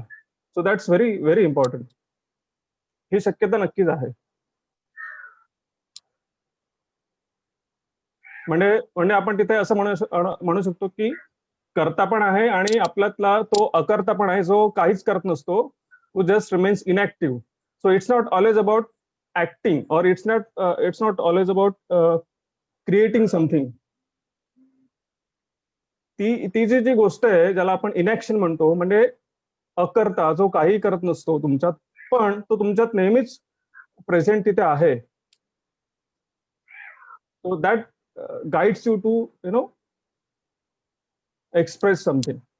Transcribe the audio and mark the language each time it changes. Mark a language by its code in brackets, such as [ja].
[en] So that's very very important. [mr] ही शक्यता नक्कीच आहे. म्हणजे आपण तिथे असं म्हणू शकतो की कर्ता पण आहे आणि आपल्यातला तो अकर्ता पण आहे, जो काहीच करत नसतो, [en] who just remains inactive. So it's not always about acting, or it's not always about creating something. [mr] ती जी गोष्ट आहे ज्याला आपण इनॅक्शन म्हणतो, म्हणजे अकर्ता जो काही करत नसतो तुमच्यात, पण तो तुमच्यात नेहमीच प्रेझेंट तिथे आहे. [en] So that guides you to express something.